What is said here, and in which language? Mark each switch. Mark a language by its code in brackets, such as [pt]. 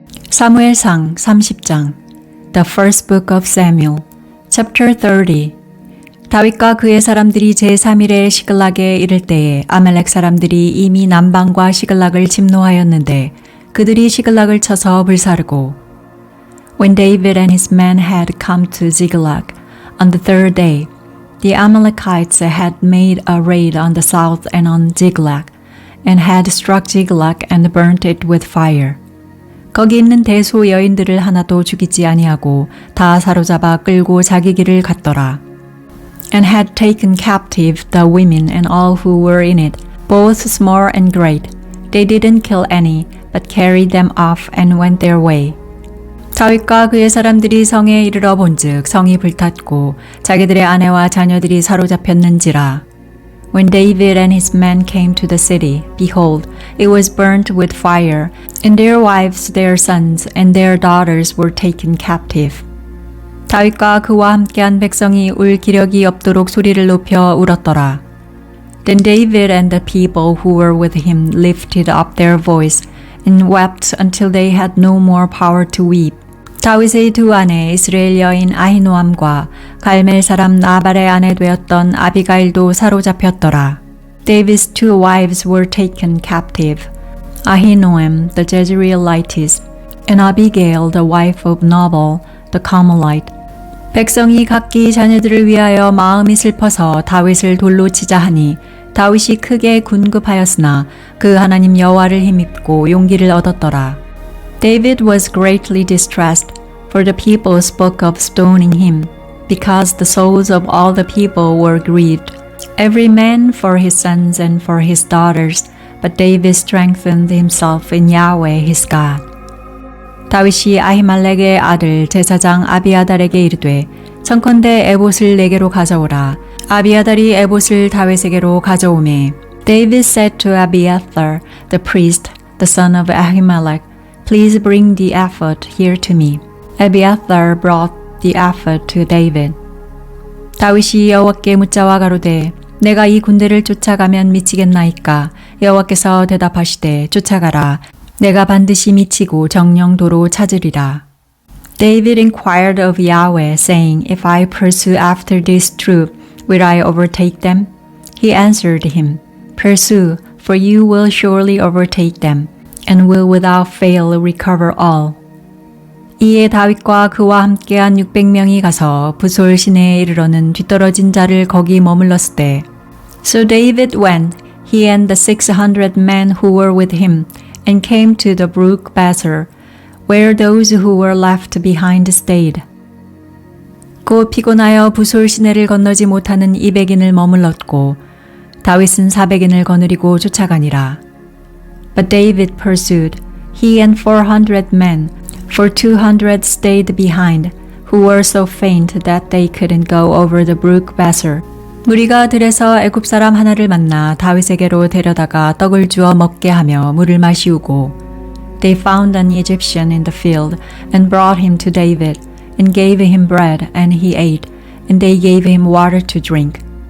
[ko] 사무엘상 30장 [en] The First Book of Samuel Chapter 30 [ko] 다윗과 그의 사람들이 제3일에 시글락에 이를 때에 아말렉 사람들이 이미 남방과 시글락을 침노하였는데 그들이 시글락을 쳐서 불사르고 [en] When David and his men had come to Ziklag on the third day, the Amalekites had made a raid on the south and on Ziklag, and had struck Ziklag and burnt it with fire. [ko] 거기 있는 대소 여인들을 하나도 죽이지 아니하고 다 사로잡아 끌고 자기 길을 갔더라. [en] And had taken captive the women and all who were in it, both small and great. They didn't kill any, but carried them off and went their way. [ko] 다윗과 그의 사람들이 성에 이르러 본즉 성이 불탔고 자기들의 아내와 자녀들이 사로잡혔는지라. [en] When David and his men came to the city, behold, it was burnt with fire, and their wives, their sons, and their daughters were taken captive. [ko] 다윗과 그와 함께한 백성이 울 기력이 없도록 소리를 높여 울었더라. [en] Then David and the people who were with him lifted up their voice, and wept until they had no more power to weep. [ko] 다윗의 두 아내 이스라엘 여인 아히노암과 갈멜 사람 나발의 아내 되었던 아비가일도 사로잡혔더라. [en] David's two wives were taken captive, Ahinoam the Jezreelitess, and Abigail the wife of Nabal the Carmelite. [ko] 백성이 각기 자녀들을 위하여 마음이 슬퍼서 다윗을 돌로 치자 하니 다윗이 크게 군급하였으나 그 하나님 여호와를 힘입고 용기를 얻었더라. [en] David was greatly distressed, for the people spoke of stoning him, because the souls of all the people were grieved, every man for his sons and for his daughters, but David strengthened himself in Yahweh his God. [ko] 다윗이 아히말렉의 아들 제사장 아비아달에게 이르되 청컨대 에봇을 내게로 가져오라. 아비아달이 에봇을 다윗에게로 가져오매 [en] David said to Abiathar the priest, the son of Ahimelech, Please bring the ephod here to me. Abiathar brought the ephod to David. [ko] 다윗이 여호와께 묻자와 가로되 내가 이 군대를 쫓아가면 미치겠나이까? 여호와께서 대답하시되 쫓아가라. 내가 반드시 미치고 정령도로 찾으리라. [en] David inquired of Yahweh, saying, If I pursue after this troop, will I overtake them? He answered him, Pursue, for you will surely overtake them, and will without fail recover all. [ko] 이에 다윗과 그와 함께한 600명이 가서 부솔 시내에 이르러는 뒤떨어진 자를 거기 머물렀을 때 [en] So David went, he and the 600 men who were with him, and came to the brook Besor, where those who were left behind stayed. [ko] 곧 피곤하여 부솔 시내를 건너지 못하는 200인을 머물렀고 다윗은 400인을 거느리고 쫓아가니라. [en] But David pursued, he and 400 men, for 200 stayed behind, who were so faint that they couldn't go over the brook Besor. [ko] 무리가 들에서 애굽 사람 하나를 만나 다윗에게로 데려다가 떡을 주어 먹게 하며 물을 마시우고 [en] They found an Egyptian in the field and brought him to David and gave him bread and he ate and they gave him water to drink.